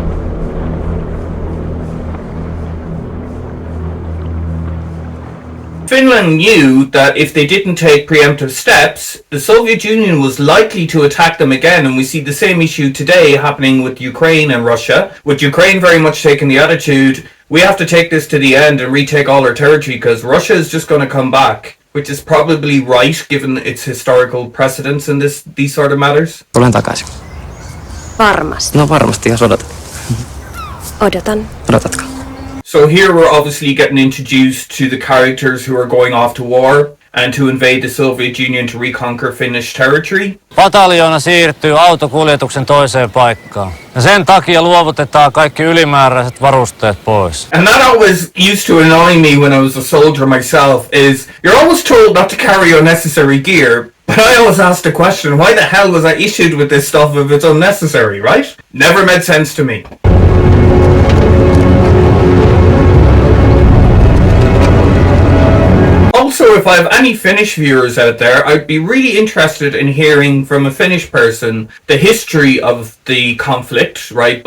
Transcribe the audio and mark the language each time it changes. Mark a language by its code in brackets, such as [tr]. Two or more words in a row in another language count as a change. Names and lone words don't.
[en] Finland knew that if they didn't take preemptive steps, the Soviet Union was likely to attack them again, and we see the same issue today happening with Ukraine and Russia, with Ukraine very much taking the attitude, we have to take this to the end and retake all our territory because Russia is just going to come back, which is probably right given its historical precedence in these sort of matters. [fi] Tulen takaisin. Varmasti. No varmasti, jos odotat. Odotan. Odotatko? [en] So here we're obviously getting introduced to the characters who are going off to war and to invade the Soviet Union to reconquer Finnish territory. [fi] Pataljoona siirtyy autokuljetuksen toiseen paikkaan. Ja sen takia luovutetaan kaikki ylimääräiset varusteet pois. [en] And that always used to annoy me when I was a soldier myself, is you're always told not to carry unnecessary gear, but I always ask the question, why the hell was I issued with this stuff if it's unnecessary, right? Never made sense to me. Also, if I have any Finnish viewers out there, I'd be really interested in hearing from a Finnish person the history of the conflict, right?